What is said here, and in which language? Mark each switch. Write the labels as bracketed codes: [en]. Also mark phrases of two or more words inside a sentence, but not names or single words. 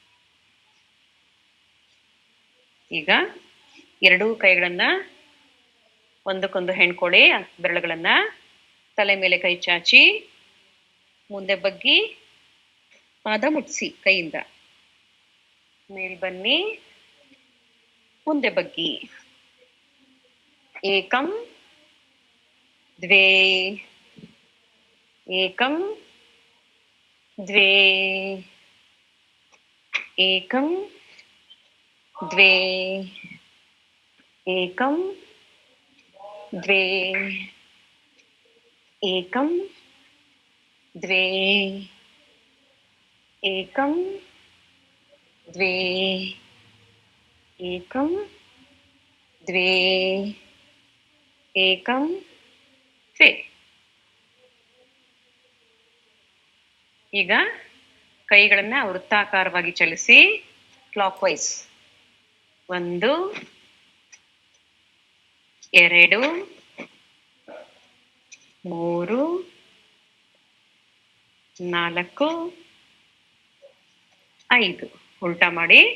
[kn] ಈಗ ಎರಡೂ ಕೈಗಳನ್ನ ಒಂದಕ್ಕೊಂದು ಹೆಣ್ಕೊಳ್ಳಿ. ಬೆರಳುಗಳನ್ನ ತಲೆ ಮೇಲೆ ಕೈ ಚಾಚಿ ಮುಂದೆ ಬಗ್ಗಿ ಪಾದ ಮುಟ್ಸಿ ಕೈಯಿಂದ. ಮೇಲ್ ಬನ್ನಿ, ಮುಂದೆ ಬಗ್ಗಿ. [sa] ಏಕಂ ದ್ವೇ ಏಕಂ ದ್ವೇ ಏಕಂ ದ್ವೇ ಏಕಂ ದ್ವೇ ಏಕಂ ದ್ವೇ ಏಕಂ ದ್ವೇ ಏಕಂ ದ್ವೇ ಏಕಂ ದ್ವೇ. [kn] ಈಗ ಕೈಗಳನ್ನ ವೃತ್ತಾಕಾರವಾಗಿ ಚಲಿಸಿ ಕ್ಲಾಕ್ ವೈಸ್. 1 2 3 4 5. ಉಲ್ಟಾ ಮಾಡಿ.